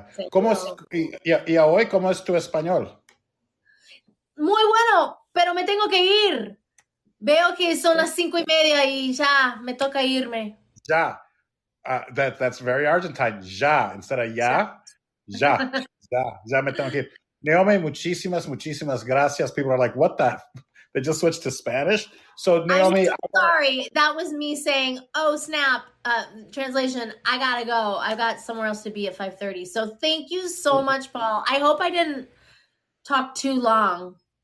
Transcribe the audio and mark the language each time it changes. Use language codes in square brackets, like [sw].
[es] ¿Cómo es, y hoy, cómo es tu español? Muy bueno, pero me tengo que ir. Veo que son las 5:30 y ya, me toca irme. [en] Ya. That's very Argentine. Ya, instead of ya. [es] Ya me tengo que ir. Naomi, muchísimas gracias. [en] People are like, what the? They just switched to Spanish. So Naomi, sorry, that was me saying, oh snap, translation, I gotta go. I got somewhere else to be at 5:30. So thank you so much, Paul. I hope I didn't talk too long.